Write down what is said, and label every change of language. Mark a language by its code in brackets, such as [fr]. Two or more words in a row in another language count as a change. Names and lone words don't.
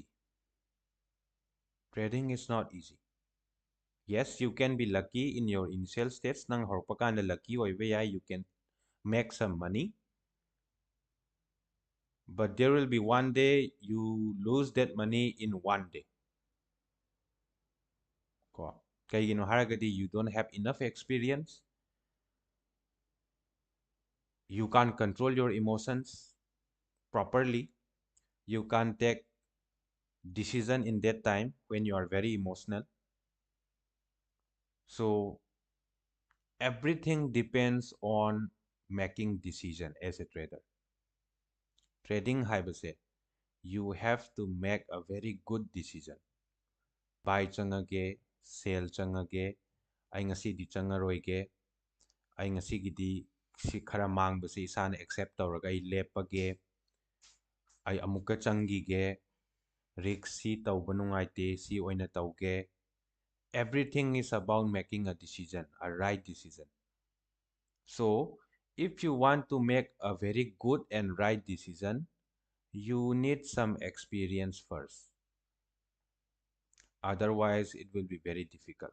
[en] Trading is not easy. Yes, you can be lucky in your initial states. [mni] Nang horpakanda lucky oibe [en] you can make some money. But there will be one day you lose that money in one day. [mni] Kaigino haragadi [en] you don't have enough experience. You can't control your emotions properly. You can't take decision in that time when you are very emotional. So everything depends on making decision as a trader. Trading haibase, you have to make a very good decision. [mni] Buy changage, sell changage, ay ngasi di changaroige, ay ngasigidi si khara mangbase isana accept tawraga ay lepage, ay amuka changige, risk si tawba nungaite si oina tawge. [en] Everything is about making a decision, a right decision. So if you want to make a very good and right decision, you need some experience first. Otherwise it will be very difficult.